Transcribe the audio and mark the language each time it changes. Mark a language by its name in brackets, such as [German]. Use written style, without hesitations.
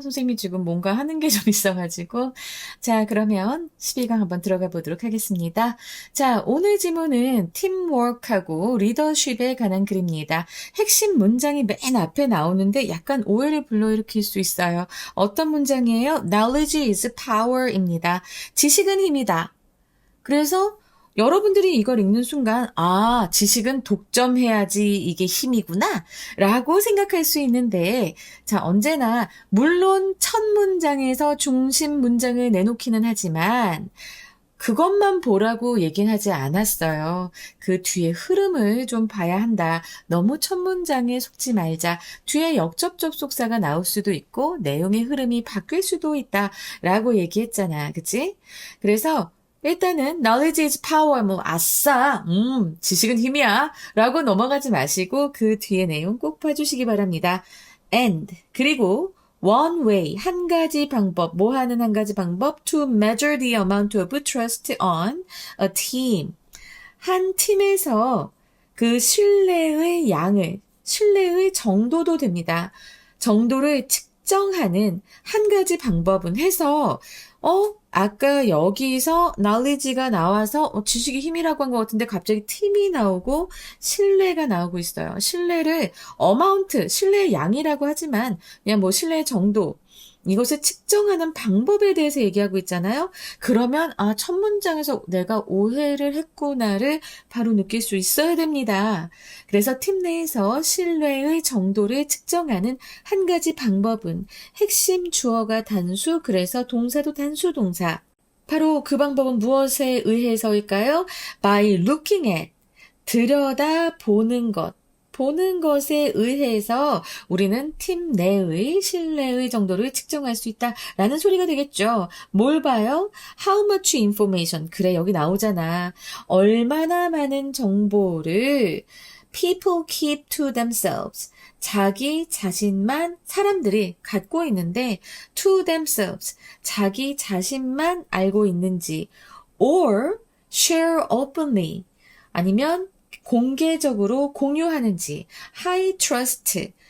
[Korean] 선생님이 지금 뭔가 하는 게 좀 있어가지고. 자, 그러면 12강 한번 들어가 보도록 하겠습니다. 자, 오늘 지문은 팀워크하고 리더십에 관한 글입니다. 핵심 문장이 맨 앞에 나오는데 약간 오해를 불러일으킬 수 있어요. 어떤 문장이에요? [English] Knowledge is power입니다. [Korean] 지식은 힘이다. 그래서 여러분들이 이걸 읽는 순간, 아, 지식은 독점해야지 이게 힘이구나, 라고 생각할 수 있는데, 자, 언제나, 물론 첫 문장에서 중심 문장을 내놓기는 하지만, 그것만 보라고 얘기는 하지 않았어요. 그 뒤에 흐름을 좀 봐야 한다. 너무 첫 문장에 속지 말자. 뒤에 역접속사가 나올 수도 있고, 내용의 흐름이 바뀔 수도 있다. 라고 얘기했잖아. 그치? 그래서, 일단은 [English] knowledge is power, [Korean] 뭐 아싸, 지식은 힘이야 라고 넘어가지 마시고 그 뒤에 내용 꼭 봐주시기 바랍니다. [English] And [Korean] 그리고 [English] one way, [Korean] 한 가지 방법, 뭐 하는 한 가지 방법 [English] to measure the amount of trust on a team. [Korean] 한 팀에서 그 신뢰의 양을, 신뢰의 정도도 됩니다. 정도를 측정하는 한 가지 방법은 해서 아까 여기서 knowledge가 나와서 지식이 힘이라고 한 것 같은데 갑자기 팀이 나오고 신뢰가 나오고 있어요. 신뢰를 amount, 신뢰의 양이라고 하지만 그냥 뭐 신뢰의 정도, 이것을 측정하는 방법에 대해서 얘기하고 있잖아요. 그러면 첫 문장에서 내가 오해를 했구나를 바로 느낄 수 있어야 됩니다. 그래서 팀 내에서 신뢰의 정도를 측정하는 한 가지 방법은 핵심 주어가 단수, 그래서 동사도 단수 동사. 바로 그 방법은 무엇에 의해서일까요? [English] By looking at, [Korean] 들여다보는 것. 보는 것에 의해서 우리는 팀 내의 신뢰의 정도를 측정할 수 있다라는 소리가 되겠죠. 뭘 봐요? [English] How much information. [Korean] 그래, 여기 나오잖아. 얼마나 많은 정보를 [English] people keep to themselves. [Korean] 자기 자신만 사람들이 갖고 있는데 [English] to themselves. [Korean] 자기 자신만 알고 있는지 [English] or share openly. [Korean] 아니면 공개적으로 공유하는지 [English] high trust.